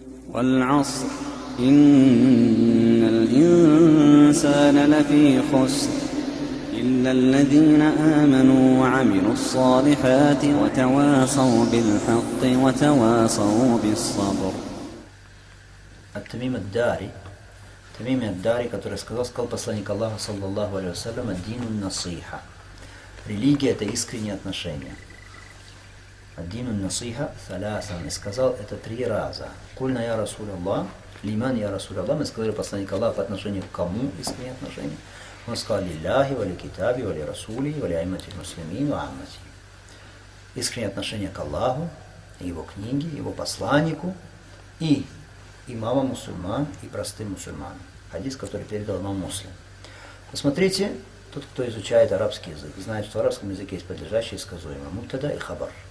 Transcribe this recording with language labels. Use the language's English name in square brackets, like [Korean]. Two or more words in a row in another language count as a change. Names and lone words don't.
[Arabic] والعصر إن الإنسان لفي خسر إلا الذين آمنوا وعملوا الصالحات وتواصوا بالحق وتواصوا بالصبر. [Russian] Тамим ад-Дари, который сказал посланник Аллаха, [Arabic] صلى الله عليه وسلم, الدين نصيحة. [Russian] Религия — это искреннее отношение. [Arabic] الدين نصيحة ثلاثا. [Russian] И сказал это 3 раза. [Arabic] قلنا يا رسول الله لمن يا رسول الله. [Russian] Мы сказали посланник Аллаха по отношению к кому искреннее отношение. Он сказал [Arabic] لله ولكتابه ولرسوله ولأئمة المسلمين وعامتهم. [Russian] Искреннее отношение к Аллаху, его книге, его посланнику и имамам мусульман и простым мусульманам. Хадис, который передал имам Муслим. Посмотрите, тот, кто изучает арабский язык, знает, что в арабском языке есть подлежащее и сказуемое мубтада и хабар.